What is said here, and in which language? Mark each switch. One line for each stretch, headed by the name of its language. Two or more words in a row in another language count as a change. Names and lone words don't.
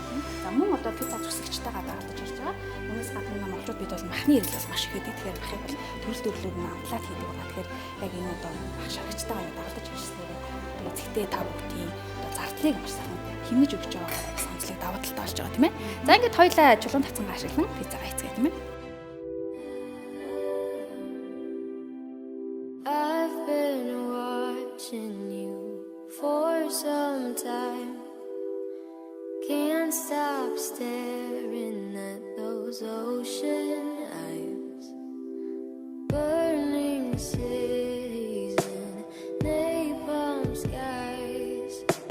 Mongolian: За мөн одоо пицца зүсэгчтэйгээ дагалдаж ирж байгаа. Үүнээс гадна монголчууд бид бол махны хэрэгэл бол маш их хийдэг. Тэгэхээр махыг бол төрөл төрлөөр нь амтлаад хийдэг байгаа. Тэгэхээр яг энэ одоо мах шаргачтайгаа дагалдаж ирснээр эцэгтэй та бүхний одоо зардлыг маш сайхан хэмнэж өгч байгаа гэсэн онцлог даваа талтай болж байгаа тийм ээ. За ингээд хоёлаа чулуун тавьсангаа ашиглан пиццагаа хийцгээе тийм ээ.
English: For some time, can't stop staring at those ocean eyes, burning cities and napalm skies,